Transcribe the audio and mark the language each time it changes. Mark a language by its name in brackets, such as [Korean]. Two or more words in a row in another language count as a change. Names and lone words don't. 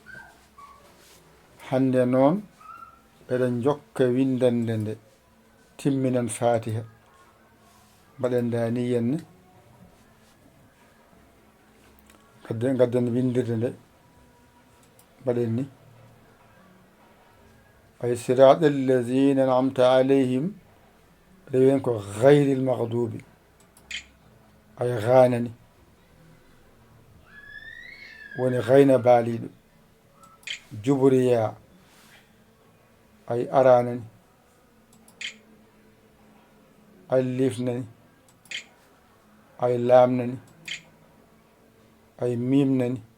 [Fula] hande noon eɗen jokka windande nde timminan fatiha mbaɗen daniyen ne gadden windirde nde mbaɗen ni ay siraɗa [Arabic] الذين أنعمت عليهم [Fula] rewen ko [Arabic] غير المغضوب [Fula] ay ganani woni gayna baaliɗo jubriya ay aranani alif nani ay lam nani ay mim nani